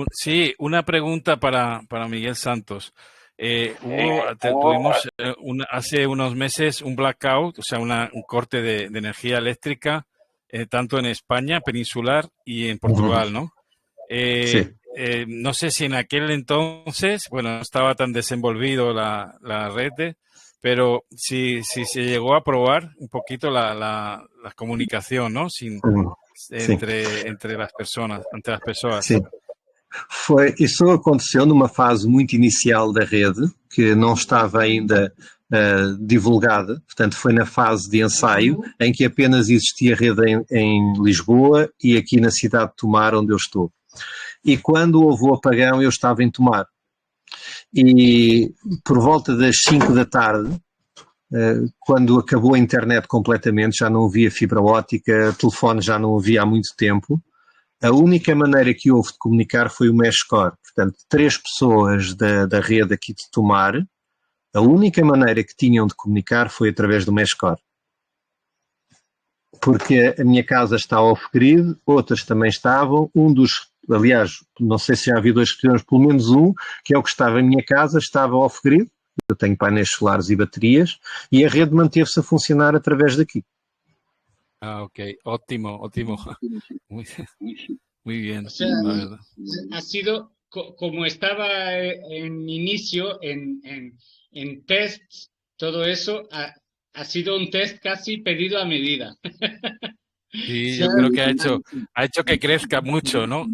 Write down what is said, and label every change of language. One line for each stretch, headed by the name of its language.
Spanish: Sí, una pregunta para Miguel Santos. Tuvimos hace unos meses un blackout, o sea, un corte de energía eléctrica, tanto en España, peninsular, y en Portugal, ¿no? Sí. No sé si en aquel entonces, bueno, no estaba tan desenvolvido la red, pero si se llegó a probar un poquito la comunicación, ¿no? Entre las personas,
Portuguese: Sim. Isso aconteceu numa fase muito inicial da rede, que não estava ainda divulgada, portanto foi na fase de ensaio, em que apenas existia rede em Lisboa e aqui na cidade de Tomar, onde eu estou. E quando houve o apagão, eu estava em Tomar. E por volta das 5 da tarde, quando acabou a internet completamente, já não havia fibra óptica, telefone já não havia há muito tempo, a única maneira que houve de comunicar foi o Meshcore. Portanto, 3 pessoas da rede aqui de Tomar, a única maneira que tinham de comunicar foi através do Meshcore. Porque a minha casa está off-grid, outras também estavam, aliás, não sei se já havia 2 repetidores, pelo menos um, que é o que estava em minha casa, estava off-grid, eu tenho painéis solares e baterias, e a rede manteve-se a funcionar através daqui. Ok, ótimo.
Spanish: Muy bien. O sea, ha sido, como estaba en inicio, en tests, todo eso, ha sido un test casi pedido a medida. Sí, yo creo que ha hecho que crezca mucho, ¿no?